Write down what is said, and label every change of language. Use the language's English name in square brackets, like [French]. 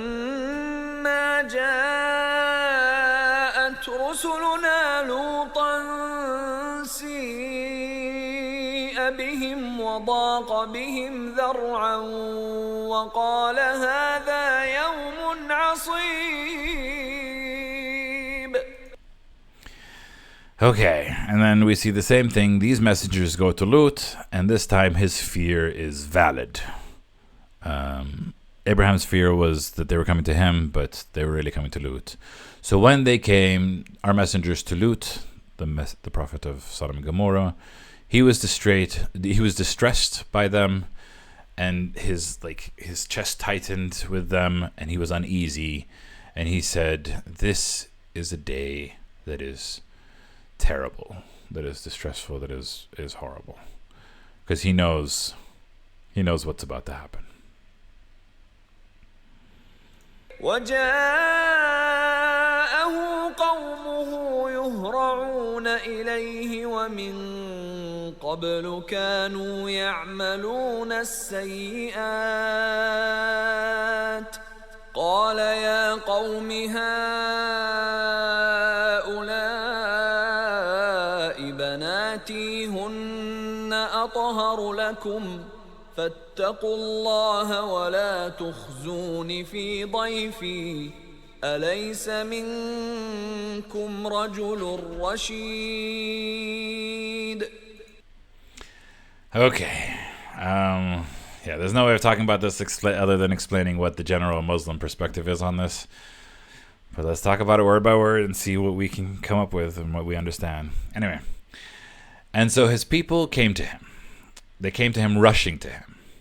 [Arabic] ولما جاءت رسلنا لوطا سيء بهم وضاق بهم ذرعا وقال هذا يوم عصيب. [English] Okay, and then we see the same thing. These messengers go to Lut, and this time his fear is valid. Abraham's fear was that they were coming to him, but they were really coming to Lut. So when they came, our messengers to Lut, the prophet of Sodom and Gomorrah, he was distressed by them, and his chest tightened with them, and he was uneasy, and he said, "This is a day that is terrible, that is distressful, that is horrible," because he knows what's about to happen. [Arabic] وجاءه قومه يهرعون إليه ومن قبل كانوا يعملون السيئات قال يا قوم هؤلاء بناتي هن أطهر لكم فاتقوا الله ولا تخزون في ضيفي أليس منكم رجل رشيد. [English] Okay. Yeah, there's no way of talking about this other than explaining what the general Muslim perspective is on this. But let's talk about it word by word and see what we can come up with and what we understand. Anyway. And so his people came to him. They came to him rushing to him.